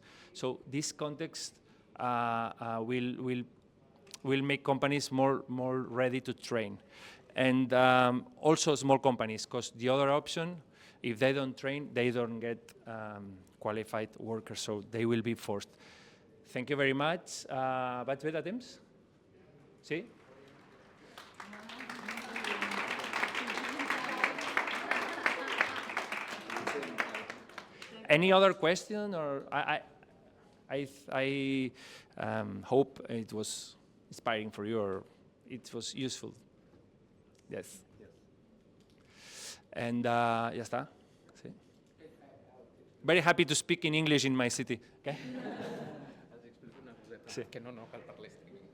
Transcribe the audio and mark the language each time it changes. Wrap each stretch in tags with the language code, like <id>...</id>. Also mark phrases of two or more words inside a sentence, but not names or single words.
<en>So this context will make companies more ready to train, and also small companies, because the other option, if they don't train, they don't get qualified workers, so they will be forced. Thank you very much.</en> <ca>Vaig bé de temps? Sí?</ca> <en>Any other question? Or I hope it was inspiring for you, or it was useful. Yes. And</en> <es>ya está.</es> <en>Sí. Very happy to speak in English in my city. Okay?</en> <ca>Has d'explicar una coseta. Sí. Que no cal parlar.</ca>